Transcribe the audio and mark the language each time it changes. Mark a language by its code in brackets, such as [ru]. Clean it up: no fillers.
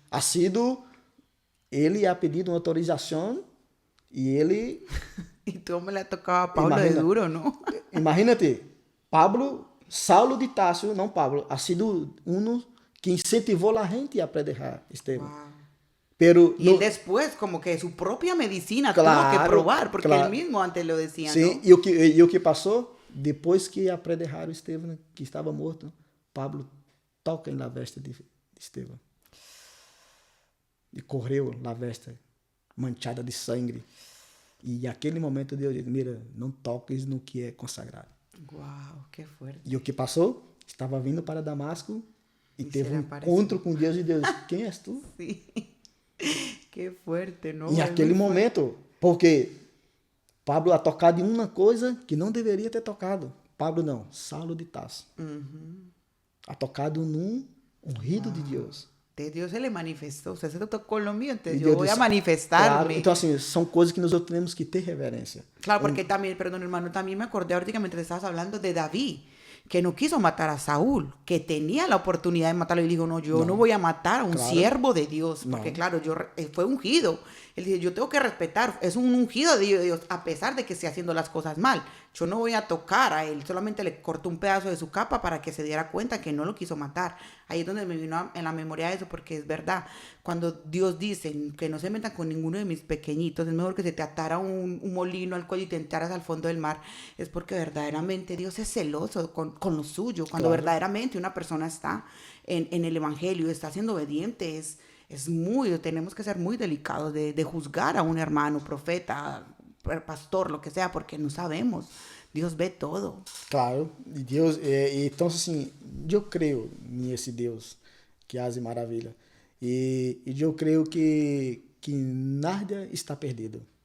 [es] Ha sido, [pt] ele [es] ha pedido [pt] uma autorização e ele... E tu me la tocava a Paulo de duro, não? [es] Imagínate, [pt] Saulo de Tarso, não Pablo, [es] ha sido [pt] que incentivou a gente a apedrejar Estevão. [es] Pero y después, como que su propia medicina tuvo que probar, porque él mismo antes lo decía, [pt] sim, [es] ¿no? [pt] E o que passou? Depois que apedrejaram Estevão, que estava morto, Pablo toca na veste de Estevão. E correu na veste, manchada de sangue. E naquele momento Deus disse, [es] mira, [pt] não toques no que é consagrado. Uau, que forte. E o que passou? Estava vindo para Damasco e teve um encontro com Deus e Deus disse, quem és tu? Sim. Que forte, não? E naquele momento, porque Pablo [es] ha tocado [pt] em uma coisa que não deveria ter tocado. Pablo não, Saulo de Tarso. [es] Ha tocado [pt] num ungido de Deus. De Deus ele manifestou. Você tocou no [es] mío, [pt] então eu vou manifestar-me. Claro, então assim, são coisas que nós temos que ter reverência. [es] Claro, porque también, perdón hermano, también me acordé ahorita mientras estabas hablando de David, que no quiso matar a Saúl, que tenía la oportunidad de matarlo y dijo, no, yo no voy a matar a un siervo de Dios, porque claro, fue ungido. Él dice, yo tengo que respetar, es un ungido de Dios, a pesar de que esté haciendo las cosas mal. yo no voy a tocar a él, solamente le cortó un pedazo de su capa para que se diera cuenta que no lo quiso matar. Ahí es donde me vino en la memoria eso, porque es verdad, cuando Dios dice que no se metan con ninguno de mis pequeñitos, es mejor que se te atara un molino al cuello y te entraras al fondo del mar, es porque verdaderamente Dios es celoso con lo suyo, cuando Claro. verdaderamente una persona está en el evangelio, está siendo obediente, tenemos que ser muy delicados de juzgar a un hermano, profeta, pastor, lo que sea, porque no sabemos. [pt] Deus vê todo. Claro, e Deus, então assim, eu creio nesse Deus que faz maravilha. E eu creio que nada está perdido.